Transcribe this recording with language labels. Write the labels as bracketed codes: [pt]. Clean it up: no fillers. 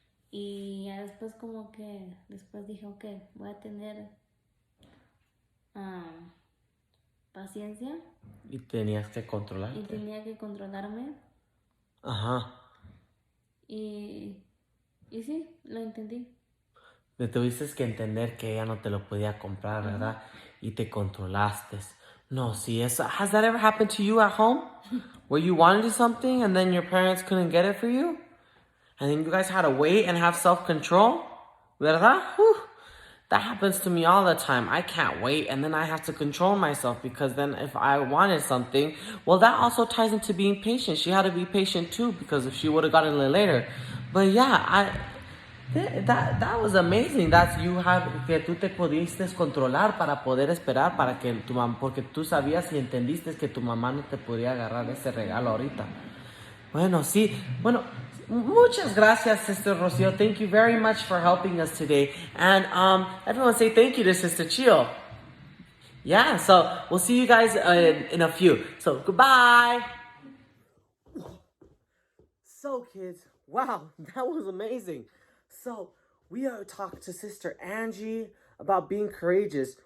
[es] Y ya después después dije, ok, voy a tener paciencia. Y tenías que controlarte. Y tenía que controlarme. Ajá. Y sí, lo entendí. Te tuviste que entender que ella no te lo podía comprar, ¿verdad? Y te controlaste. No, sí, [en] has that ever happened to you at home? Where you wanted something and then your parents couldn't get it for you? And then you guys had to wait and have self-control? [es] ¿Verdad? [en] Whew. That happens to me all the time. I can't wait and then I have to control myself because then if I wanted something, well, that also ties into being patient. She had to be patient too because if she would have gotten it later. But yeah, that was amazing. [es] Que tú te pudiste controlar para poder esperar para que tu mamá, porque tú sabías y entendiste que tu mamá no te podía agarrar ese regalo ahorita. Bueno, sí. Bueno, muchas gracias, Sister Rocío. [en] Thank you very much for helping us today. And everyone say thank you to Sister Chio. Yeah, so we'll see you guys in a few. So goodbye. So kids, wow, that was amazing. So, we talked to Sister Angie about being courageous.